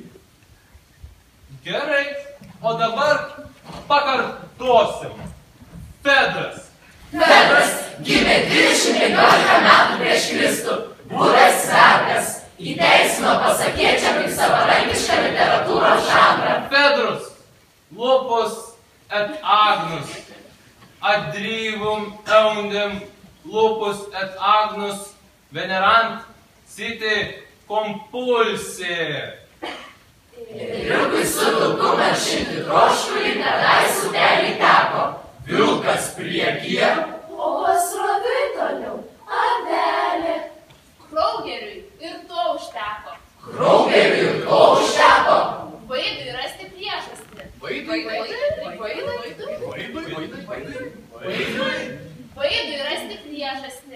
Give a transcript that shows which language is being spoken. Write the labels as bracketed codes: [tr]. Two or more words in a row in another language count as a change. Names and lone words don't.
[lt] Gerai, o dabar pakartosim. Fedras. Fedras gimė 215 metų prieš Kristų, buvęs vergas, įteisino pasakėčią kaip savarankišką literatūros žanrą. [la] Fedrus, lupus et agnus, adrivum eundem, lupus et agnus, venerant citi compulsi. [lt] Ėriukui su vilku malšinti troškulį kadais upelį teko, vilkas priekyje, o pasroviui toliau avelė. Kraugeriui ir to užteko. Kraugeriui ir to užteko. Vaidui rasti priežastį. Vaidui rasti priežastį.